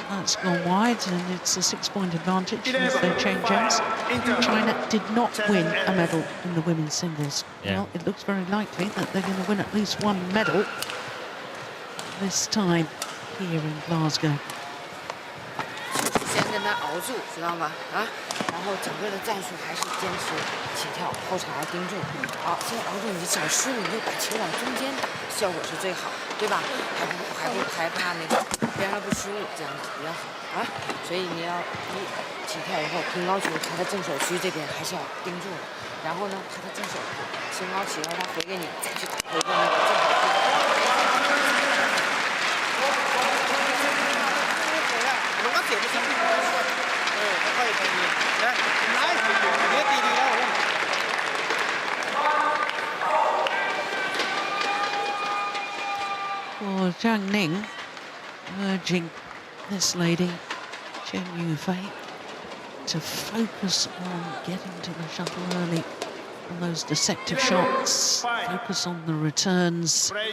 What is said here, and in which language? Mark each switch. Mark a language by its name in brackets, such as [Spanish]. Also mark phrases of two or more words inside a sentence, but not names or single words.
[English] That's gone wide, and it's a 6-point advantage as they change hands. China did not win a medal in the women's singles. Yeah. Well, it looks very likely that they're going to win at least one medal this time here in Glasgow. [Chinese] 先跟他熬住，知道吗？啊，然后整个的战术还是坚持起跳，后场要盯住。好，先熬住，你找失误，你就把球往中间打，效果是最好，对吧？还怕那个边上不失误，这样子比较好啊。所以你要起跳以后平高球，他的正手区这边还是要盯住了。然后呢，他的正手平高起来，他回给你，再去打回个那个正手区。 [Thai] มันก็เสียไปสักนิดนึงค่อยๆไปดีนะไล่เนื้อตีดีแล้ว [English] For Zhang Ning, urging this lady, Chen Yufei, to focus on getting to the shuttle early, on those deceptive shots, focus on the returns.